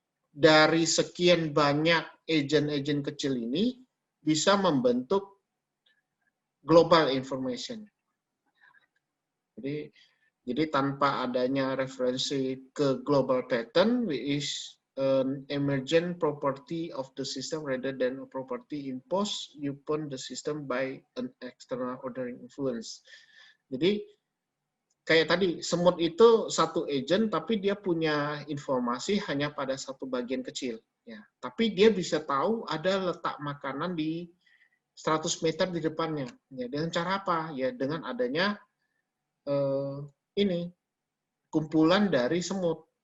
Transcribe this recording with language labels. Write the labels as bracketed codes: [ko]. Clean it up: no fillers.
[id] dari sekian banyak agent-agent kecil ini bisa membentuk global information. Jadi tanpa adanya referensi ke [en] global pattern, which is an emergent property of the system rather than a property imposed upon the system by an external ordering influence. [id] Jadi kayak tadi, semut itu satu agent, tapi dia punya informasi hanya pada satu bagian kecil. Ya. Tapi dia bisa tahu ada letak makanan di 100 meter di depannya. Ya, dengan cara apa? Ya, dengan adanya ini kumpulan dari semut.